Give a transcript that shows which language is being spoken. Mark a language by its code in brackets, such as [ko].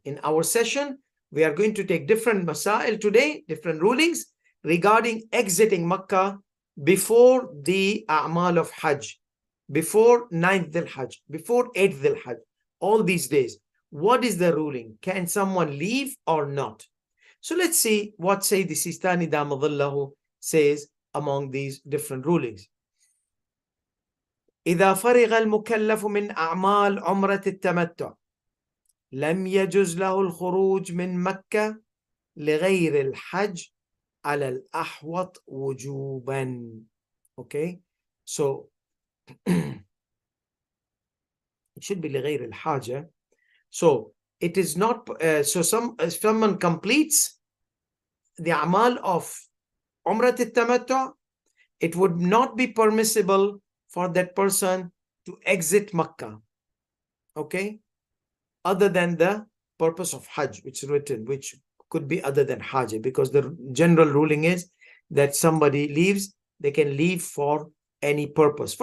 [en] In our session, we are going to take different masail today, different rulings regarding exiting Makkah before the A'mal of Hajj, before 9th Dhul Hajj, before 8th Dhul Hajj, all these days. What is the ruling? Can someone leave or not? So let's see what Sayyid Sistani Damadallahu says among these different rulings. [ar] إذا فرغ المكلف من أعمال عمرة التمتع لم يجز له الخروج من مكة لغير الحج على الأحوط وجوبا. [en] Okay, so it should be [ar] لغير الحاجة. [en] So it is not, if someone completes the amal of Umrat al-Tamattu, it would not be permissible for that person to exit Makkah, okay, other than the purpose of Hajj, which is written, which could be other than Hajj, because the general ruling is that somebody leaves, they can leave for any purpose.